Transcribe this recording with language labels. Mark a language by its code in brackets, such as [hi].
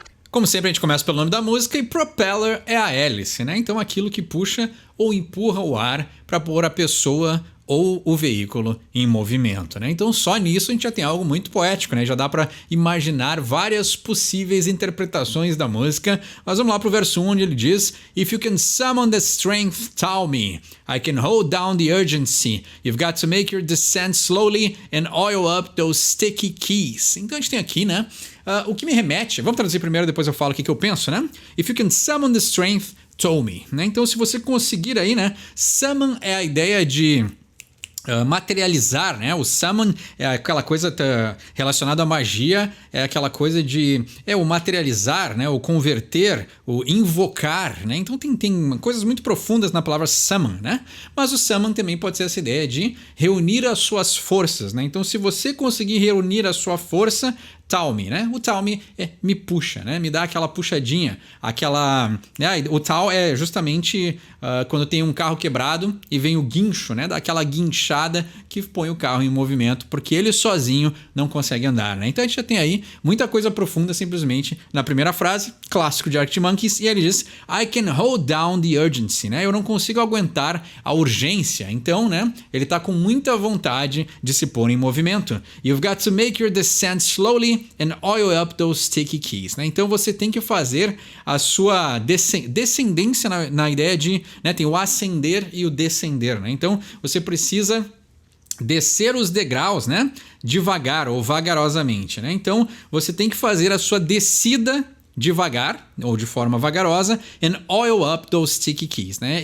[pt] Como sempre, a gente começa pelo nome da música e propeller é a hélice, né? Então aquilo que puxa ou empurra o ar para pôr a pessoa ou o veículo em movimento, né? Então só nisso a gente já tem algo muito poético, né? Já dá para imaginar várias possíveis interpretações da música. Mas vamos lá pro verso 1, onde ele diz: [en] If you can summon the strength, tell me. I can hold down the urgency. You've got to make your descent slowly and oil up those sticky keys. [pt] Então a gente tem aqui, né? O que me remete... Vamos traduzir primeiro, depois eu falo o que eu penso, né? [en] If you can summon the strength, tell me. [pt] Né? Então se você conseguir aí, né? Summon é a ideia de... materializar, né? O summon é aquela coisa relacionada à magia, é aquela coisa de o materializar, né? O converter, o invocar, né? Então tem coisas muito profundas na palavra summon, né? Mas o summon também pode ser essa ideia de reunir as suas forças, né? Então se você conseguir reunir a sua força, [en] tell me, [pt] né? O tell me é me puxa, né? Me dá aquela puxadinha, aquela... Né? O tal é justamente quando tem um carro quebrado e vem o guincho, né? Dá aquela guinchada que põe o carro em movimento, porque ele sozinho não consegue andar, né? Então a gente já tem aí muita coisa profunda simplesmente na primeira frase, clássico de Arctic Monkeys, e ele diz: [en] I can hold down the urgency, [pt] né? Eu não consigo aguentar a urgência. Então, né? Ele tá com muita vontade de se pôr em movimento. [en] You've got to make your descent slowly and oil up those sticky keys, né? [pt] Então você tem que fazer a sua descendência na ideia de, né, tem o ascender e o descender, né? Então você precisa descer os degraus, né, devagar ou vagarosamente, né? Então você tem que fazer a sua descida devagar ou de forma vagarosa [en] and oil up those sticky keys, [pt] né?